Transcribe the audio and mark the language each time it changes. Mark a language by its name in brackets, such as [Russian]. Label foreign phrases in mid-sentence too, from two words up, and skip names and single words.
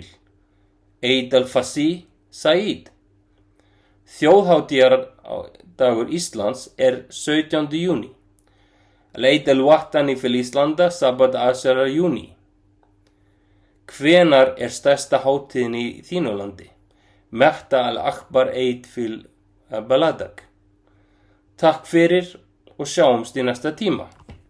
[Arabic] عيد الفصح، سعيد. [Icelandic] Þjóðhátíðardagur Íslands er 17. júní. [Arabic] العيد الوطني في آيسلندا، 17. [Icelandic] júní. Hvenar er stærsta hátíðin í þínu landi? [Arabic] متى أكبر عيد في بلدك. [Icelandic] Takk fyrir og sjáumst í næsta tíma.